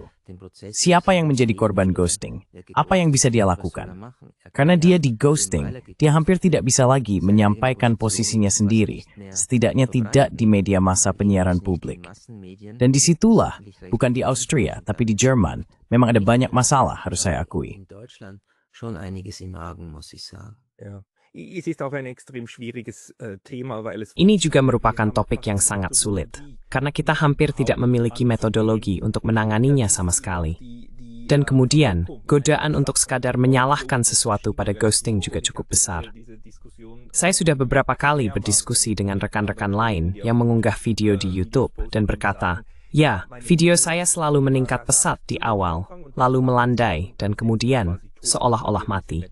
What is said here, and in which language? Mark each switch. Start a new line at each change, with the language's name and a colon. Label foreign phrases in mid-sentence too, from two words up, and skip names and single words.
Indonesian: Siapa yang menjadi korban ghosting? Apa yang bisa dia lakukan? Karena dia di ghosting, dia hampir tidak bisa lagi menyampaikan posisinya sendiri, setidaknya tidak di media massa penyiaran publik. Dan disitulah, bukan di Austria, tapi di Jerman, memang ada banyak masalah, harus saya akui.
German: Schon einiges im Argen, muss ich sagen. Ja. Es ist auch ein extrem schwieriges Thema, weil es
Indonesian: Ini juga merupakan topik yang sangat sulit, karena kita hampir tidak memiliki metodologi untuk menanganinya sama sekali. Dan kemudian, godaan untuk sekadar menyalahkan sesuatu pada ghosting juga cukup besar. Saya sudah beberapa kali berdiskusi dengan rekan-rekan lain yang mengunggah video di YouTube dan berkata, ya, video saya selalu meningkat pesat di awal, lalu melandai, dan kemudian seolah-olah mati.